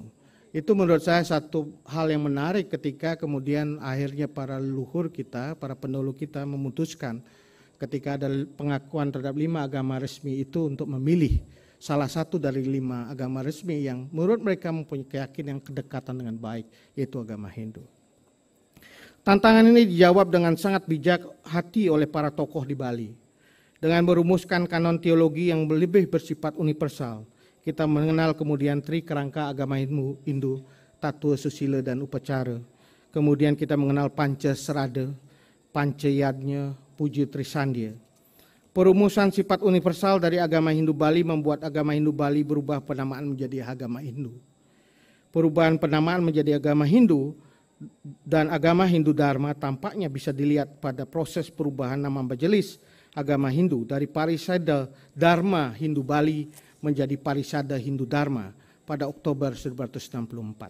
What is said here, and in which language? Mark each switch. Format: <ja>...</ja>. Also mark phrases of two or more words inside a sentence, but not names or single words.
<id>Itu menurut saya satu hal yang menarik ketika kemudian akhirnya para leluhur kita, para pendahulu kita memutuskan ketika ada pengakuan terhadap 5 agama resmi itu untuk memilih salah satu dari 5 agama resmi yang menurut mereka mempunyai keyakinan yang kedekatan dengan baik, yaitu agama Hindu. Tantangan ini dijawab dengan sangat bijak hati oleh para tokoh di Bali. Dengan merumuskan kanon teologi yang lebih bersifat universal, kita mengenal kemudian tri kerangka agama Hindu, tatua, susila, dan upacara. Kemudian kita mengenal panca serada, panca yadnya, puja trisandya. Perumusan sifat universal dari agama Hindu Bali membuat agama Hindu Bali berubah penamaan menjadi agama Hindu. Perubahan penamaan menjadi agama Hindu dan agama Hindu Dharma tampaknya bisa dilihat pada proses perubahan nama majelis agama Hindu dari Parisada Dharma Hindu Bali menjadi Parisada Hindu Dharma pada Oktober 1964.</id>